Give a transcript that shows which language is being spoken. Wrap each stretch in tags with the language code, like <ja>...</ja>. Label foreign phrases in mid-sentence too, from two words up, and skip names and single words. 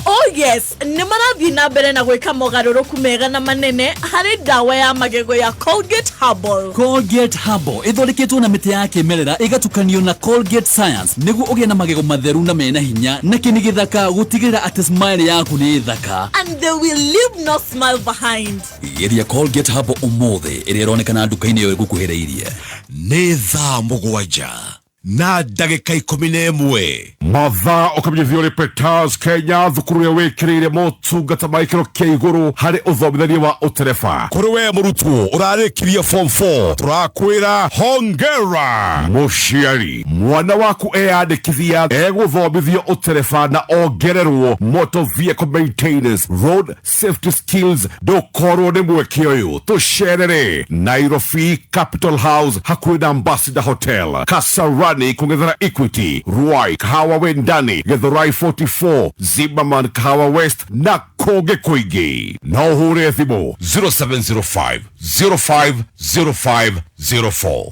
<en>Oh yes,</en> <ki>nĩ marathiĩ na mbere na gwĩka mogarũrũku mega na manene harĩ ndawa ya magego ya Colgate Herbal. Colgate Herbal ĩthondeketwo na mĩtĩ ya kĩmerera ĩgatukanio na Colgate Science nĩguo ũgĩe na magego matheru na mena hinya na kĩni gĩthaka gũtigĩrĩra atĩ smile yaku nĩ thaka.</ki> <en>And they will leave no smile behind.</en> <ki>Geria Colgate Herbal ũmũthĩ ĩrĩa ĩronekana nduka-inĩ ĩyo ĩgũkuhĩrĩirie. Nĩ thaa mũgwanja na ndagĩka 11 mathaa ũkamenyithio nĩ Peters Kenya thukuru ya wĩkĩrĩire motungata ma gĩkĩro kĩa igũrũ harĩ ũthomithania wa ũtereba. Kũrĩ we mũrutwo ũrarĩkirie form 4 tũrakwĩra hongera. Mũciari mwana waku eyandĩkithia egũthomithio ũtereba na ongererwo</ki> <en>motor vehicle maintenance, road safety skills.</en> <ki>Ndũkorwo nĩ mweke ũyũ tũcerere Nairobi Capital House hakuhĩ na Ambassador Hotel, Kasarani kungethera Equity, Ruai Kahawa Wendani, Githurai 44, Zimmerman Kahawa West na Koge Koigi. Na uhure thimo 0705 050504.</ki>